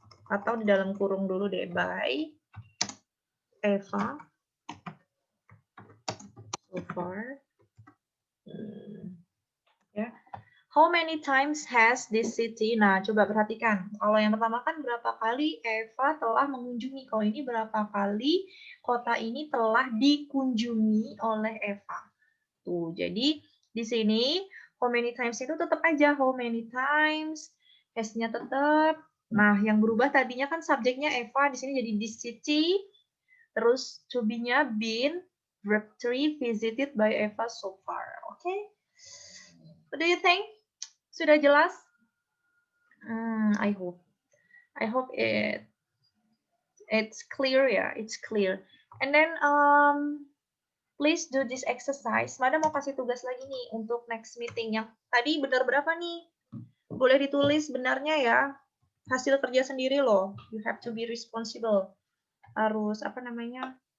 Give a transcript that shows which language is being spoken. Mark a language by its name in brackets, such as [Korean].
[Indonesian] Atau di dalam kurung dulu deh, [English] by Eva so far. [Indonesian] Ya. [English] How many times has this city? [Indonesian] Nah, coba perhatikan. Kalau yang pertama kan berapa kali Eva telah mengunjungi. Kalau ini berapa kali kota ini telah dikunjungi oleh Eva. Tuh, jadi di sini how many times itu tetap aja how many times. Has-nya tetap. Nah, yang berubah tadinya kan subjeknya Eva, di sini jadi this city. Terus to be-nya been, verb 3 visited by Eva so far. [English] Oke? Okay? What do you think? [Indonesian] Sudah jelas? [English] I hope. I hope it's clear ya. It's clear. And then please do this exercise. [Indonesian] Madam mau kasih tugas lagi nih untuk next meeting. Yang tadi benar berapa nih? Boleh ditulis benarnya ya. Hasil kerja sendiri loh. [English] You have to be responsible. [Indonesian] Harus apa namanya?